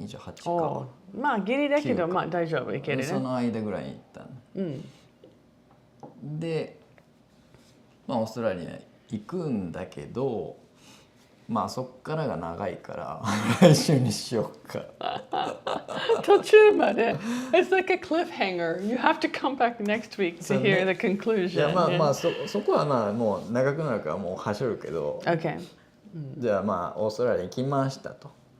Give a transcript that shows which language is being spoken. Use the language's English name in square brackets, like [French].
[Japanese] 28か。まあギリだけど大丈夫、いけるね。その間ぐらいに行ったの。で、オーストラリアに行くんだけど、そっからが長いから来週にしようか。途中まで [English] It's like a cliffhanger. You have to come back next week to hear the conclusion. [Japanese] いやそこはもう長くなるからもう走るけど、じゃあオーストラリア行きましたと。